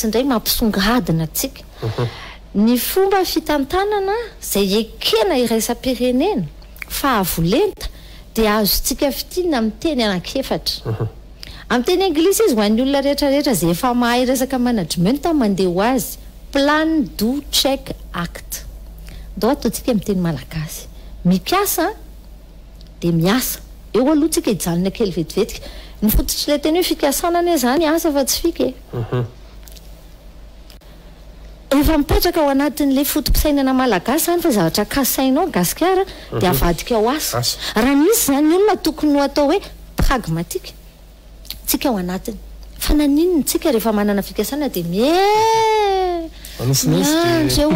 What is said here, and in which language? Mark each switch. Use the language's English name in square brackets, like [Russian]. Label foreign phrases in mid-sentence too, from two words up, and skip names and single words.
[Malagasy] indray mampisongadina atsika ny fomba fitantanana zay ekena iraisam-pirenena fa avolenta dia azotsika fitina amin'ny teny anankefatra amin'ny teny anglisy izy ho an'ny olona rehetrarehetra zay efa mahay resaka management mandeha ho azy [English] plan do check act [Malagasy] dao ataontsika amin'ny teny malagasy mipiasa dia miasa eo aloha tsika hijanona kely vetivetika ny fototra ilay teny hoe fikasana anie zany asa fa tsy fika efa mipetraka ao anatin'le fotom-pisainana malagasy zany fa zavatra kasainao gasikara dia avadika ao asa raha misy zany olona tokony ho atao hoe pragmatika tsika ao anatiny fa naninony tsika rehefa manana fikasana dia miandry eo